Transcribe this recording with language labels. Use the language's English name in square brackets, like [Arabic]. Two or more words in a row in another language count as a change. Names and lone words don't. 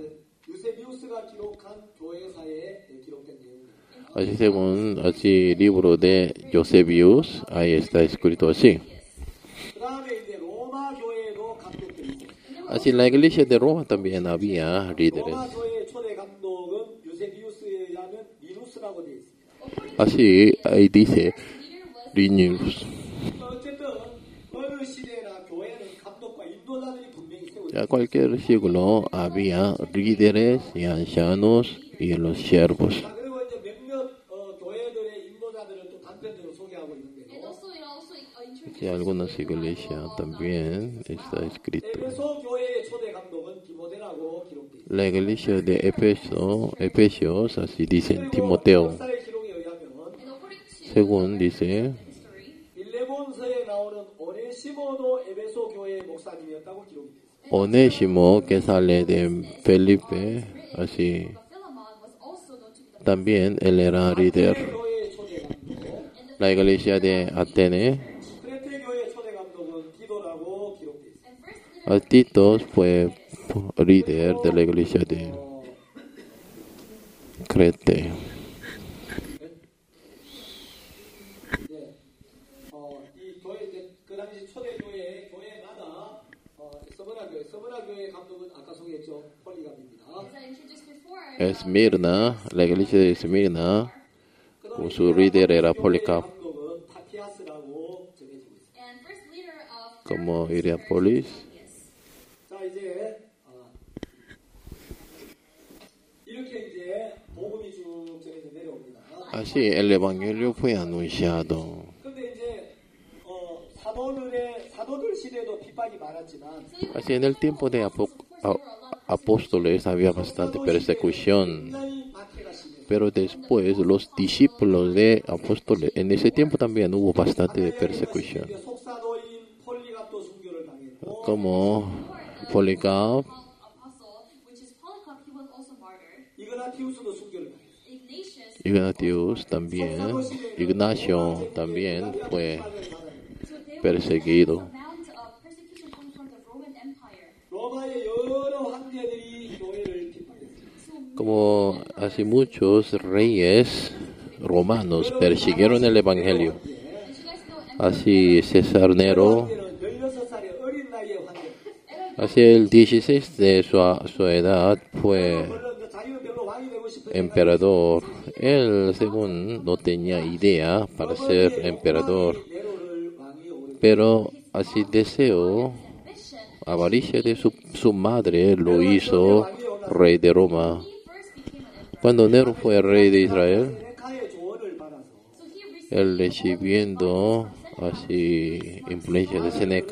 [Korean] 유세비우스가 기록한 교회사에 기록된 내용입니다. [Spanish] Así según así libro de Josebius, ahí está escrito así. [Korean] 그 다음에 이제 로마 교회에도 감독들이 있어요. [Spanish] Así en la iglesia de Roma también había líderes. [Korean] 로마 교회의 초대 감독은 유세비우스에 의하면 리누스라고 되어 있습니다. [Spanish] Así ahí dice Linus. [Korean] 어쨌든 어느 시대나 교회는 감독과 인도자들이 분명히 세워져. [Spanish] A cualquier siglo había líderes y ancianos y los siervos. [Korean] 자, 그리고 이제 몇몇 교회들의 인도자들을 또 단편적으로 소개하고 있는데요. [Spanish] Y algunas iglesias también está escrito. [Korean] 에베소 교회의 초대 감독은 디모데라고 기록되어 있습니다. [Spanish] La iglesia de Efesios, así dicen Timoteo. [Korean] 역사의 기록에 의하면 [Spanish] Según dice, [Korean] 빌레몬서에 나오는 오네시모도 에베소 교회의 목사님이었다고 기록이 되어 있습니다. [Spanish] Onésimo, que sale de Felipe, así también él era líder. [Korean] 교회의 초대 감독, [Spanish] La iglesia de Atenas, [Korean] 크레테 교회의 초대 감독은 디도라고 기록되어 있습니다. [Spanish] a Tito fue líder de la iglesia de Crete. [Korean] 이 교회 이제 그 당시 초대 교회마다 서브라 교회 감독은 아까 소개했죠 폴리갑입니다. [Spanish] Esmirna, la iglesia de Esmirna, su líder era Policarpo, [Korean] 감독은 파티아스라고 전해지고 있습니다. [Spanish] como Hierápolis. [Korean] 자 이제 이렇게 이제 복음이 쭉 전해져 내려옵니다. [Spanish] Así el evangelio fue anunciado. [Korean] 근데 이제 사도들 시대도 핍박이 많았지만 [Spanish] Así en el tiempo de apóstoles había bastante persecución, [Korean] 굉장히 박해가 심했어요. [Spanish] pero después los discípulos de apóstoles, en ese tiempo también hubo bastante persecución, [Korean] 이제 속사도인 폴리갑도 순교를 당했고 [Spanish] como Policarpo, [Korean] 이그나티우스도 순교를 당했어요. [Spanish] Ignatius también, Ignacio también fue perseguido. [Korean] 로마의 여러 황제들이 교회를 핍박했어요. [Spanish] como así muchos reyes romanos persiguieron el Evangelio. [English] Did you guys know [Spanish] Así César Nero, [Korean] 때는 16살의 어린 나이에 황제. [Spanish] hacia el 16 de su edad fue [Korean] 물론 이제 자기는 별로 왕이 되고 싶은 [Spanish] emperador. Él, según, no tenía idea para ser emperador, [Korean] 네로를 왕이 오르게. [Spanish] pero así deseo, [English] ambition? [Spanish] avaricia de su madre lo hizo rey de Roma. [English] He first became an emperor. [Spanish] Cuando Nero fue rey de Israel, [Korean] 세네카의 조언을 받아서 [English] So he received [Spanish] él recibiendo así influencia de Seneca,